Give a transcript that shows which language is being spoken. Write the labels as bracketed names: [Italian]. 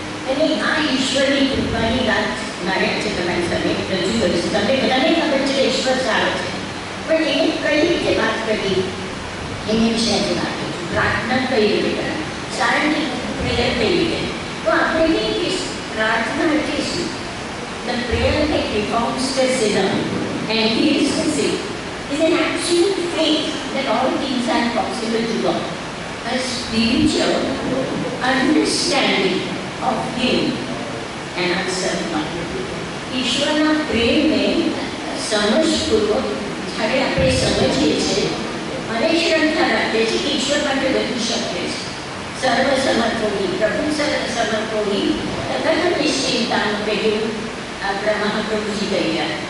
[Gujarati] અને આ ઈશ્વરની કૃપાની વાત મારે આજે તમારી સામે રજૂ કરીશ. તમને બધાને ખબર છે ઈશ્વર સારો છે, પણ એને કઈ રીતે વાત કરવી એની વિશે આજે વાત કરીશું. પ્રાર્થના કઈ રીતે કરાય, સારી પ્રેયર કઈ રીતે. તો આપણે કહીએ કે પ્રાર્થના એટલે શું? [English] The prayer that reforms the sinner and heals the sick is an actual faith that all things are possible to God. A spiritual understanding of Him and ourselves. [Gujarati] ઈશ્વરના પ્રેમને સમજપૂર્વક જ્યારે આપણે સમજીએ છીએ અને શ્રદ્ધા રાખીએ છીએ કે ઈશ્વર માટે બધું શક્ય છે. સર્વ સમર્પોની, પ્રભુ સર્વ સમર્પોની તથા નિશ્ચિંતાનું પહેલું આપણા મહાપ્રભુજી કહી ગયા.